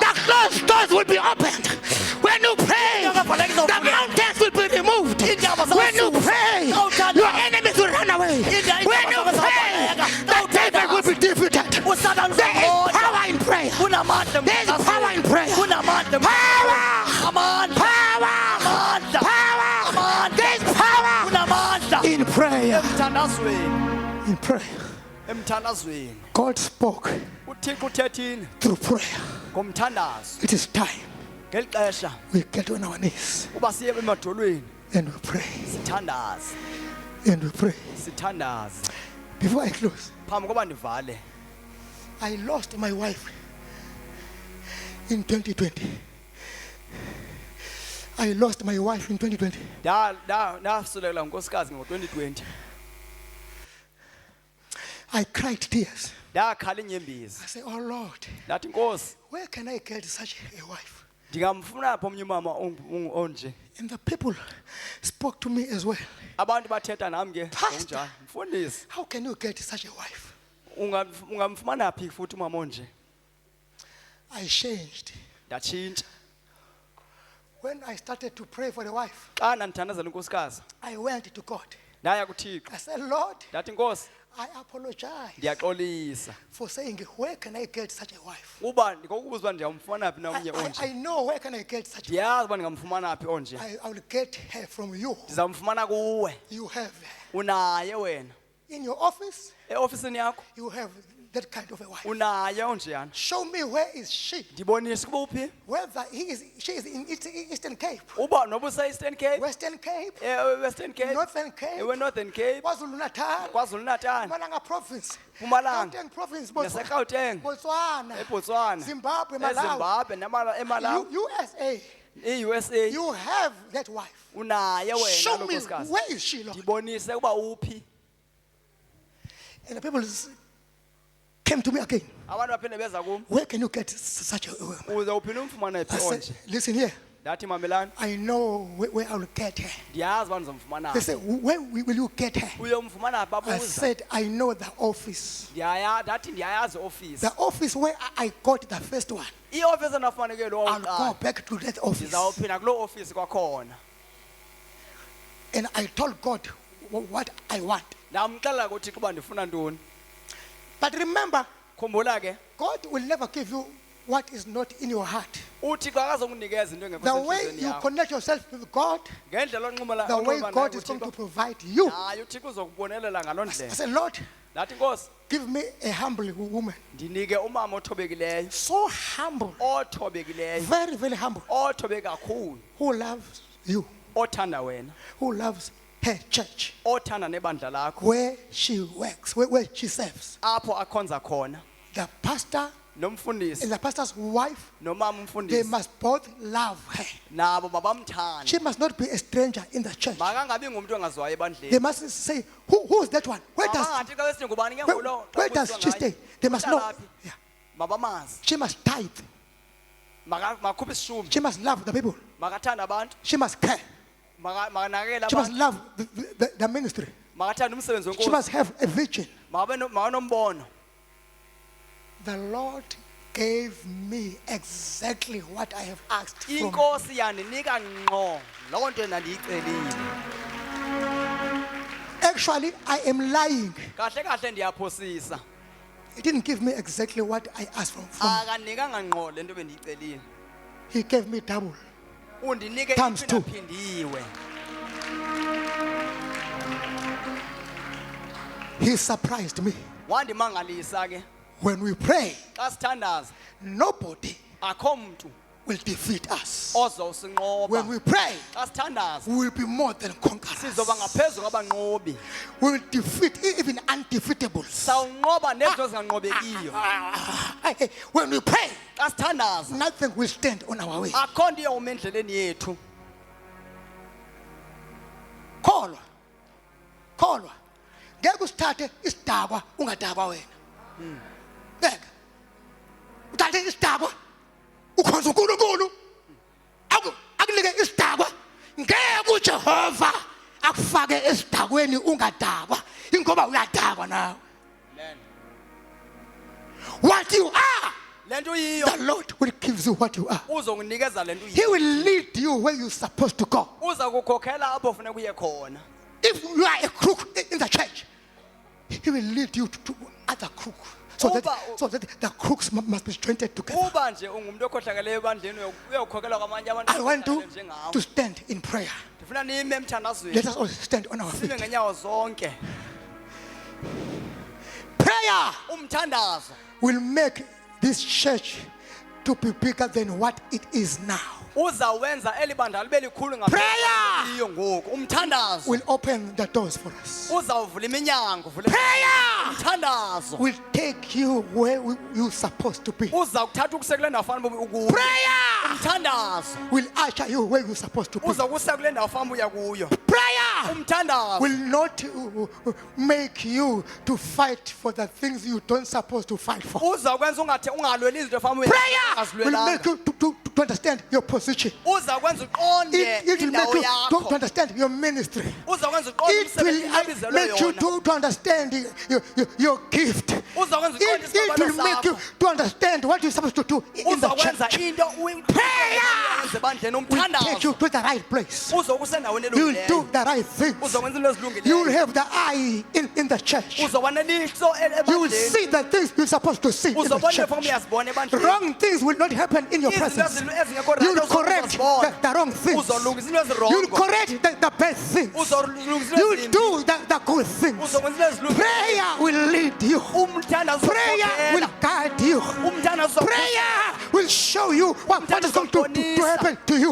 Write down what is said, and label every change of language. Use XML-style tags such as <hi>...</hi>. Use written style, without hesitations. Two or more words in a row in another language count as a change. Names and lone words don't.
<en>the closed doors will be opened. When you pray, the mountains will be removed. When you pray, your enemies will run away. When you pray, the devil will be defeated.</en> <xh>Usathane</xh> <en>There is</en> <xh>uzamhola.</xh> <en>power in prayer.</en> <xh>Kunamandla</xh> <en>There is power in prayer.</en> <xh>Kunamandla</xh> <en>Power!</en> <xh>Amandla.</xh> <en>Power!</en> <xh>Amandla.</xh> <en>Power!</en> <xh>Amandla.</xh> <en>There is power</en> <xh>Kunamandla.</xh> <en>in prayer.</en> <xh>Emthandazweni.</xh> <en>In prayer.</en> <xh>Emthandazweni.</xh> <en>God spoke</en> <xh>uThixo uthethile</xh> <en>through prayer.</en> <xh>ngomthandazo.</xh> <en>It is time</en> <xh>Ngeli xesha</xh> <en>we get on our knees</en> <xh>uba siye emadolweni</xh> <en>and we pray.</en> <xh>sithandaze.</xh> <en>And we pray.</en> <xh>Sithandaze.</xh> <en>Before I close,</en> <xh>Phambi koba ndivale.</xh> <en>I lost my wife in 2020. I lost my wife in 2020.</en> <xh>Ndasulekela ngunkosikazi ngo-2020.</xh> <en>I cried tears.</en> <xh>ndakhala inyembezi</xh> <en>I say, oh Lord,</en> <xh>ndathi Nkosi</xh> <en>where can I get such a wife?</en> <xh>ndingamfuna phi omnye umama onje</xh> <en>And the people spoke to me as well.</en> <xh>abantu bathetha nami ke</xh> <en>Pastor.</en> <xh>ngokunjani mfundisi</xh> <en>How can you get such a wife?</en> <xh>ungamfumana phi futhi umama onje</xh> <en>I changed.</en> <xh>ndatshintsha</xh> <en>When I started to pray for the wife,</en> <xh>xa ndandithandazela unkosikazi</xh> <en>I went to God.</en> <xh>ndaya kuThixo</xh> <en>I said, Lord,</en> <xh>ndathi Nkosi</xh> <en>I apologize</en> <xh>ndiyaxolisa</xh> <en>for saying, where can I get such a wife?</en> <xh>uba ndikokubuza uba ndiyamfumana phi na omnye onje</xh> <en>I know where can I get such a wife.</en> <xh>ndiyazi uba ndingamfumana phi onje</xh> <en>I will get her from you.</en> <xh>ndizamfumana kuwe</xh> <en>You have her.</en> <xh>unaye wena</xh> <en>In your office,</en> <xh>eofisini yakho</xh> <en>you have that kind of a wife.</en> <xh>unaye onjeyana</xh> <en>Show me where is she?</en> <xh>ndibonise kuba uphi</xh> <en>Whether she is in Eastern Cape,</en> <xh>uba noba usa-Eastern Cape</xh> <en>Western Cape,</en> <xh>Western Cape</xh> <en>Northern Cape,</en> <xh>ewe Northern Cape</xh> <en>KwaZulu Natal,</en> <xh>KwaZulu Natal</xh> <en>Mpumalanga Province,</en> <xh>Mpumalanga</xh> <en>Gauteng Province,</en> <xh>naseGauteng</xh> <en>Botswana,</en> <xh>eBotswana</xh> <en>Zimbabwe, Malawi,</en> <xh>eZimbabwe eMalawi</xh> <en>USA.</en> <xh>e-USA</xh> <en>You have that wife.</en> <xh>unaye wena</xh> <en>Show</en> <xh>lo</xh> <en>me</en> <xh>nkosikazi</xh> <en>where is she, Lord?</en> <xh>ndibonise ukuba uphi</xh> <en>And the people came to me again.</en> <xh>abantu baphinde beza kum</xh> <en>Where can you get such a woman?</en> <xh>uze uphinde umfumana</xh> <en>I</en> <xh>phi</xh> <en>said,</en> <xh>onje</xh> <en>listen here.</en> <xh>ndathi mamelani</xh> <en>I know where I will get her.</en> <xh>ndiyazi uba ndizomfumana</xh> <en>They said, where will you get her?</en> <xh>uyomfumana phi</xh> <en>I</en> <xh>babuza</xh> <en>said, I know the office.</en> <xh>ndathi ndiyayazi iofisi</xh> <en>The office where I got the first one.</en> <xh>iofisi endafumaneke lo</xh> <en>I'll go</en> <xh>wokuqala</xh> <en>back to that office.</en> <xh>ndizawuphinda kuloo ofisi kwakhona</xh> <en>And I told God what I want.</en> <xh>ndamxelela kuthixo uba ndifuna ntoni</xh> <en>But remember,</en> <xh>khumbula ke</xh> <en>God will never give you what is not in your heart.</en> <xh>uthixo akazokunikeza into engekho</xh> <en>The way</en> <xh>sentliziyweni</xh> <en>you</en> <xh>yakho</xh> <en>connect yourself with God,</en> <xh>ngendlela onxumela</xh> <en>the way</en> <xh>onxulumana</xh> <en>God</en> <xh>naye</xh> <en>is going to</en> <xh>kuThixo,</xh> <en>provide you.</en> <xh>naye uthixo uzokubonelela ngaloo</xh> <en>I</en> <xh>ndlela</xh> <en>said, Lord,</en> <xh>ndathi Nkosi</xh> <en>give me a humble woman.</en> <xh>ndinike umama othobekileyo</xh> <en>So humble,</en> <xh>othobekileyo</xh> <en>very, very humble,</en> <xh>othobe kakhulu</xh> <en>who loves you,</en> <xh>othanda wena</xh> <en>who loves her church,</en> <xh>othanda nebandla lakho</xh> <en>where she works, where she serves.</en> <xh>apho akhonza khona</xh> <en>The pastor</en> <xh>nomfundisi</xh> <en>and the pastor's wife,</en> <xh>nomama</xh> <en>they</en> <xh>umfundisi</xh> <en>must both love her.</en> <xh>nabo mabamthande</xh> <en>She must not be a stranger in the church.</en> <xh>makangabi ngumntu ongaziwayo</xh> <en>They</en> <xh>ebandleni</xh> <en>must say, who is that one? Where does,</en> <xh>mabangathi xa besithi ngubani ke</xh> <en>where,</en> <xh>ngulo</xh> <en>where does she stay? They must know. Yeah.</en> <xh>mabamazi</xh> <en>She must tithe.</en> <xh>makhuphe isishumi</xh> <en>She must love the people.</en> <xh>makathanda abantu</xh> <en>She must care.</en> <xh>makanakekela</xh> <en>She must</en> <xh>abantu</xh> <en>love the ministry.</en> <xh>makathanda umsebenzi</xh> <en>She</en> <xh>wenkosi</xh> <en>must have a vision.</en> <xh>makanombono</xh> <en>The Lord gave me exactly what I have asked from.</en> <xh>inkosi yandinika ngqo loo nto nandiyicelile</xh> <en>Actually, I am lying.</en> <xh>kahle kahle ndiyaphosisa</xh> <en>He didn't give me exactly what I asked from.</en> <xh>akandinikanga ngqo le nto bendiyicelile</xh> <en>He gave me double.</en> <xh>undinike</xh> <en>Times two.</en> <xh>iphindaphindiwe</xh> <en>He surprised me.</en> <xh>wandimangalisa ke</xh> <en>When we pray,</en> <xh>xa sithandaza</xh> <en>nobody</en> <xh>akho mntu</xh> <en>will defeat us.</en> <xh>ozawusinqoba</xh> <en>When we pray,</en> <xh>xa sithandaza</xh> <en>we will be more than conquerors.</en> <xh>sizoba ngaphezu kwabanqobi</xh> <en>We will defeat even undefeatables.</en> <xh>sawunqoba nezinto zinganqobekiyo</xh> <en>When we pray,</en> <xh>xa sithandaza</xh> <en>nothing will stand on our way.</en> <xh>akho nto iyawuma endleleni yethu</xh> <zu>Kholwa. Kholwa. Ngeke usithathe isidakwa ungadakwa wena. Ngeke. Uthathe isidakwa ukhonza uNkulunkulu. Akunike isidakwa. Ngeke uJehova akufake esidakweni ungadakwa. Ingoba uyadakwa nawe.</zu> <en>What you are,</en> <xh>le nto yiyo</xh> <en>the Lord will give you what you are.</en> <xh>uzokunikeza le nto</xh> <en>He</en> <xh>yiyo</xh> <en>will lead you where you're supposed to go.</en> <xh>uza kukhokhela apho funeka uye khona</xh> <en>If you are a crook in the church, He will lead you to other crook. So that the crooks must be jointed together.</en> <xh>uba nje ungumntu okhohlakeleyo ebandleni uyawukhokhela kwamanye abantu</xh> <en>I want</en> <xh>njengawe</xh> <en>to stand in prayer.</en> <xh>ndifuna nime emthandazweni</xh> <en>Let us all stand on our</en> <xh>sibe</xh> <en>feet.</en> <xh>ngenyawo zonke</xh> <en>Prayer</en> <xh>umthandazo</xh> <en>will make this church to be bigger than what it is now.</en> <xh>uzawenza eli bandla libe likhulu</xh> <en>Prayer</en> <xh>iyo ngoku umthandazo</xh> <en>will open the doors for us.</en> <xh>uzawuvula iminyango uvule</xh> <en>Prayer</en> <xh>umthandazo</xh> <en>will take you where you're supposed to be.</en> <xh>uza kuthatha ukuse kule ndawo fanele ukuyo</xh> <en>Prayer</en> <xh>umthandazo</xh> <en>will usher you where you're supposed to be.</en> <xh>uza kusa kule ndawo fanele uya kuyo</xh> <en>Prayer</en> <xh>umthandazo</xh> <en>will not make you to fight for the things you don't supposed to fight for.</en> <xh>uzakwenza ungalweli izinto efanele</xh> <en>Prayer will make you to understand your position.</en> <xh>uzakwenza uqonde</xh> <en>It will make</en> <xh>indawo</xh> <en>you to</en> <xh>yakho</xh> <en>understand your ministry.</en> <xh>uzakwenza uqonde</xh> <en>It</en> <xh>umsebenzi</xh> <en>will</en> <xh>obizelwe</xh> <en>make you</en> <xh>yona</xh> <en>to understand your gift.</en> <xh>uzakwenza uqonde</xh> <en>It</en> <xh>isibalo</xh> <en>will make you</en> <xh>sakho</xh> <en>to understand what you're supposed to do in the</en> <xh>uzakwenza</xh> <en>church.</en> <xh>into</xh> <en>Prayer</en> <xh>ebandleni</xh> <en>will take</en> <xh>umthandazo</xh> <en>you to the right place.</en> <xh>uzokusendaweni</xh> <en>You will do</en> <xh>elungileyo</xh> <en>the right things.</en> <xh>uzokwenza into</xh> <en>You will</en> <xh>ezilungileyo</xh> <en>have the eye in the church.</en> <xh>uzobona ilihlo</xh> <en>You will</en> <xh>ebandleni</xh> <en>see the things you're supposed to see in the</en> <xh>uzobona</xh> <en>church.</en> <xh>efana uyazibona ebandleni</xh> <en>Wrong things will not happen in your</en> <xh>izinto</xh> <en>presence.</en> <xh>ezingekho</xh> <en>You will right correct the wrong things.</en> <xh>uzolungisa into</xh> <en>You will</en> <xh>ezirongo</xh> <en>correct the bad things.</en> <xh>uzolungisa</xh> <en>You</en> <xh>into</xh> <en>will</en> <xh>ezimbi</xh> <en>do the good things.</en> <xh>uzokwenza into ezilungileyo</xh> <en>Prayer will lead you.</en> <xh>umthandazo</xh> <en>Prayer will guide you.</en> <xh>umthandazo</xh> <en>Prayer will show you what is going to happen to you.</en>